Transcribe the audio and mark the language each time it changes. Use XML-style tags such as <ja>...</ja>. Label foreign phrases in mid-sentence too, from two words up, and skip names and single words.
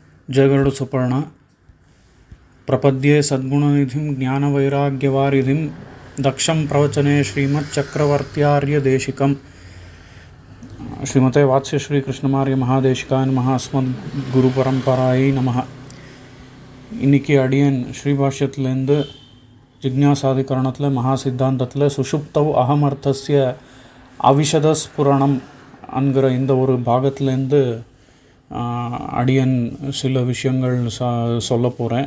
<sa>जयगरुड सुपर्ण प्रपद्ये सद्गुणनिधिं ज्ञानवैराग्यवारिधिं दक्षं प्रवचने श्रीमच्चक्रवर्त्यार्यदेशिकं श्रीमते वात्स्य श्री कृष्णमार्य महादेशिकाय नमः अस्मद्गुरुपरंपरायै नमः.</sa> <ta>இன்னைக்கு அடியன் ஸ்ரீபாஷ்யத்திலேருந்து ஜிக்ஞாசாதிகரணத்தில் மகா சித்தாந்தத்தில்</ta> <sa>सुषुप्तौ अहमर्थस्य अविशदस्फुरणम्</sa> <ta>என்கிற இந்த ஒரு பாகத்திலேருந்து அடியன் சில விஷயங்கள் சொல்ல போகிறேன்.</ta>